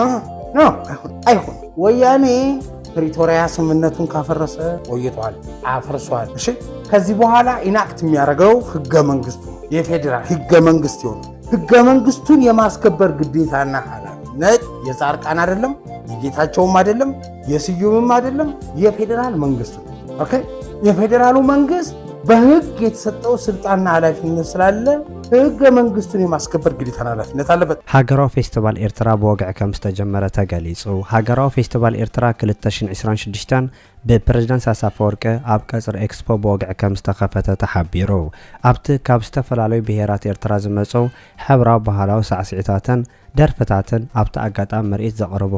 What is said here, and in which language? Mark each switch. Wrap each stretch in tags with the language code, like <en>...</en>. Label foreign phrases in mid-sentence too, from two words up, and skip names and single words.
<am>ኖ አይሆን ወያኔ ፕሪቶሪያ ስምምነቱን ካፈረሰ ቆይቷል አፈርሷል። እሺ ከዚህ በኋላ ኢናክት የሚያደርገው ህገ መንግስቱ የፌደራል ህገ መንግስት ይሆናል። ህገ መንግስቱን የማስከበር ግዴታና ኃላፊነት የጻድቃን አይደለም፣ የጌታቸውም አይደለም፣ የስዩምም አይደለም፣ የፌደራል መንግስቱ። ኦኬ የፌደራሉ መንግስት በህግ የተሰጠው ስልጣንና ኃላፊነት ስላለ ህገ መንግስቱን የማስከበር ግዴታና ኃላፊነት አለበት።</am> <ti>ሃገራዊ ፌስቲቫል ኤርትራ በወግዕ ከም ዝተጀመረ ተገሊጹ። ሃገራዊ ፌስቲቫል ኤርትራ 2026 በፕሬዝዳንት ሳሳፈ ወርቂ ኣብ ቀጽሪ ኤክስፖ በወግዕ ከም ዝተኸፈተ ተሓቢሩ። ኣብቲ ካብ ዝተፈላለዩ ብሄራት ኤርትራ ዝመጹ ሕብራዊ ባህላዊ ሳዕስዒታትን ደርፍታትን ኣብቲ ኣጋጣሚ ምርኢት ዘቕርቡ</ti>